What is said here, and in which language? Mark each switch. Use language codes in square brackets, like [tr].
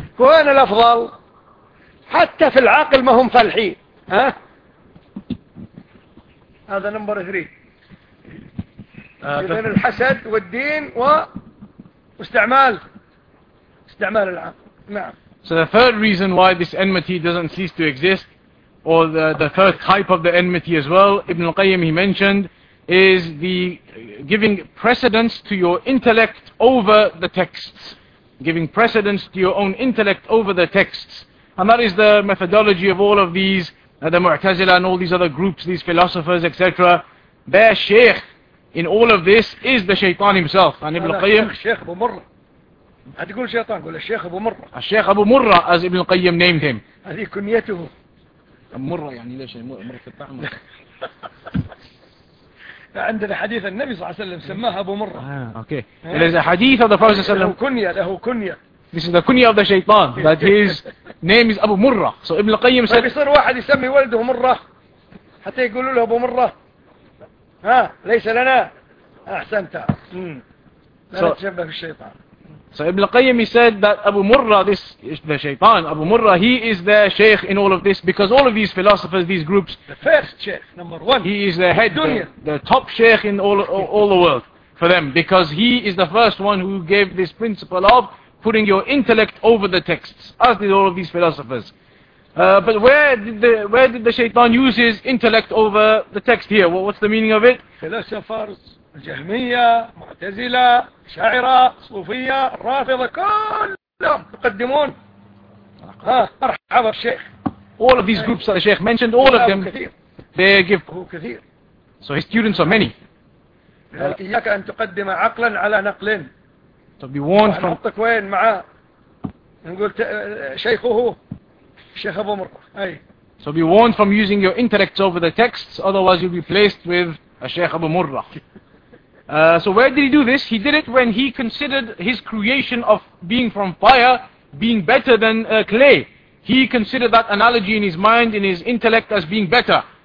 [ar] وين الأفضل؟ حتى في العقل ما هم فالحين. هذا نمبر 3 بين الحسد والدين واستعمال العقل. نعم. [en] So the third reason why this enmity doesn't cease to exist, or the third type of the enmity as well, Ibn al-Qayyim he mentioned, is the giving precedence to your intellect over the texts. Giving precedence to your own intellect over the texts. And that is the methodology of all of these, the Mu'tazila and all these other groups, these philosophers, etc. Their sheikh in all of this is the shaytan himself. And Ibn al-Qayyim... [ar] هتقول شيطان، قول الشيخ أبو مرة. [en] الشيخ أبو مرة as ابن القيم named him. [ar] هذه كنيته. مرة يعني ليش مرة في الطعم؟ عندنا حديث النبي صلى الله عليه وسلم سماه أبو مرة. [en] Okay. It is a hadith of the Prophet صلى الله عليه وسلم. [ar] له كنية. [en] This is the كنية of the شيطان that his name is أبو مرة. So ابن القيم said. [ar] بيصير واحد يسمي ولده مرة حتى يقولوا له أبو مرة. ليس لنا. أحسنت. لا تشبه في الشيطان. [en] So Ibn al-Qayyim, he said that Abu Murrah, this is the shaytan, Abu Murrah, he is their sheikh in all of this, because all of these philosophers, these groups, the first sheikh, number one, he is their head, the top sheikh in all the world for them, because he is the first one who gave this principle of putting your intellect over the texts, as did all of these philosophers. But where did the shaytan use his intellect over the text here? What's the meaning of it? Philosophers. [ar] الجهمية، معتزلة، شاعرة، صوفية، رافضة، كلهم يقدمون مرحبا الشيخ. [en] All of these groups that the Sheikh mentioned, all of them, they give. [ar] هو كثير. [en] So his students are many. [ar] إياك أن تقدم عقلا على نقل. [en] To be warned from. [ar] نحطك وين مع نقول شيخه الشيخ أبو مرة. أي. [en] So be warned from using your intellects over the texts, otherwise you'll be placed with a Sheikh Abu Murrah. So where did he do this? He did it when he considered his creation of being from fire being better than clay. He considered that analogy in his mind, in his intellect, as being better.